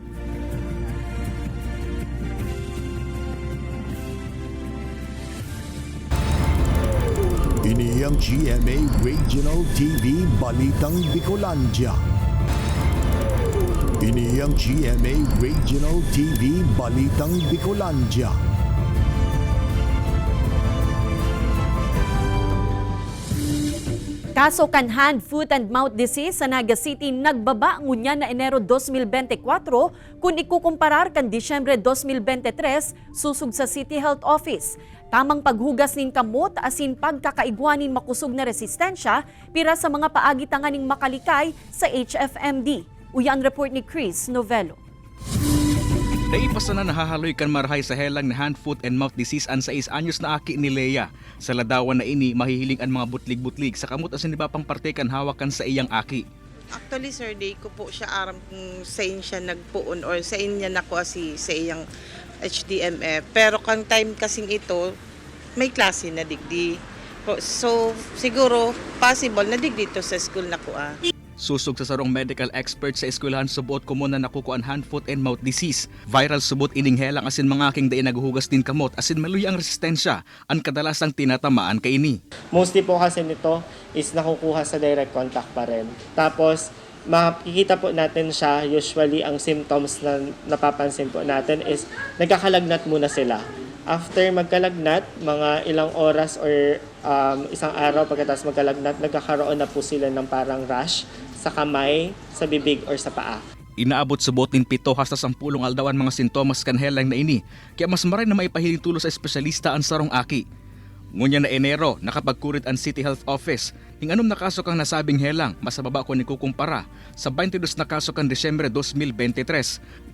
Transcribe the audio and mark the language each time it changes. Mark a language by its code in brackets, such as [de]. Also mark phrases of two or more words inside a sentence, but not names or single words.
[bik] Ini ang GMA Regional TV Balitang Bicolandia. Ini ang GMA Regional TV Balitang Bicolandia. Kaso kan [en] hand, foot and mouth disease [bik] sa Naga City nagbaba ngunya na Enero 2024 kung ikukumparar kan Disyembre 2023 susug sa City Health Office. Tamang paghugas nin kamot asin pagkakaigwanin makusog na resistensya pira sa mga paagi tanganing makalikay sa HFMD. Uyan report ni Chris Novello. Naipasa na nahahaloy kan marhay sa helang na [en] hand, foot and mouth disease [bik] an 6 anyos na aki ni Leia. Sa ladawan na ini, mahihiling ang mga butlig-butlig sa kamot asin iba pang parte kan hawakan sa iyang aki. [en] Actually, sir, [bik] di ko po siya aram kung sa in siya nagpuon or sa inya na ko asi sa iyang HDMF. Pero kang time kasing ito, may klase na digdi. So, siguro, possible na digdi to sa school na ko Susog sa sarong [en] medical expert [bik] sa eskwelahan subot ko na nakukuan [en] hand, foot and mouth disease. [bik] Viral subot ining helang asin mga aking dain naghuhugas din kamot asin maluya ang resistensya ang kadalasang tinatamaan kay ini. [tl] Mostly po kasi nito is nakukuha sa direct contact pa rin. Tapos makikita po natin siya, usually ang symptoms na napapansin po natin is nagkakalagnat muna sila. After magkalagnat, mga ilang oras or isang araw pagkatapos magkalagnat, nagkakaroon na po sila ng parang rash sa kamay, sa bibig or sa paa. [bik] Inaabot subot nin 7 hasta 10 aldawan mga sintomas kan helang na ini. Kaya mas maray na maipahiling tulo sa espesyalista ang sarong aki. Ngunya na Enero, nakapagkurit ang City Health Office. Ning anom na kaso kang nasabing helang, masababa ko ni kukumpara sa 22 na kaso kang Desyembre 2023.